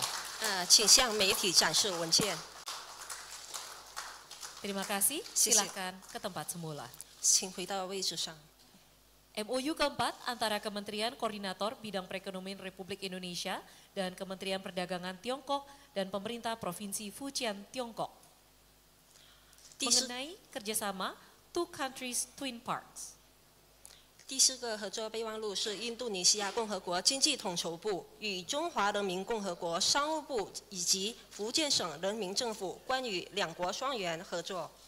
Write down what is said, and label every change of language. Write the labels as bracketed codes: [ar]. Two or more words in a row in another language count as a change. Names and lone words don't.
[zh] 请向媒体展示文件。 [id] Terima kasih, silakan ke tempat semula. [zh] 请回到位置上。 [id] MOU keempat antara Kementerian Koordinator Bidang Perekonomian Republik Indonesia dan Kementerian Perdagangan Tiongkok dan Pemerintah Provinsi Fujian Tiongkok mengenai kerjasama [en] Two Countries Twin Parks. [zh] 第四个合作备忘录是印度尼西亚共和国经济统筹部与中华人民共和国商务部以及福建省人民政府关于两国双元合作。